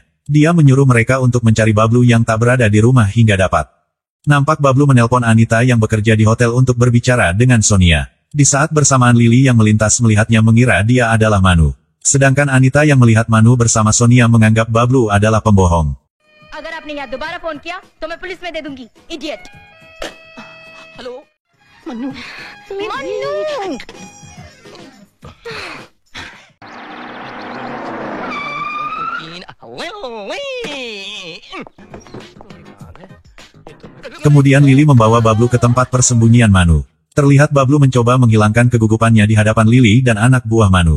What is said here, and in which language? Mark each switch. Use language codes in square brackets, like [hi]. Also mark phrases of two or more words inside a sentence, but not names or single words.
[id] Dia menyuruh mereka untuk mencari Bablu yang tak berada di rumah hingga dapat. Nampak Bablu menelpon Anita yang bekerja di hotel untuk berbicara dengan Sonia. Di saat bersamaan Lily yang melintas melihatnya mengira dia adalah Manu. Sedangkan Anita yang melihat Manu bersama Sonia menganggap Bablu adalah pembohong. [hi] अगर आपने यहाँ दोबारा फोन किया तो मैं पुलिस में दे दूंगी [en] idiot hello [hi] मन्नू मन्नू [id] Kemudian Lily membawa Bablu ke tempat persembunyian Manu. Terlihat Bablu mencoba menghilangkan kegugupannya di hadapan Lily dan anak buah Manu.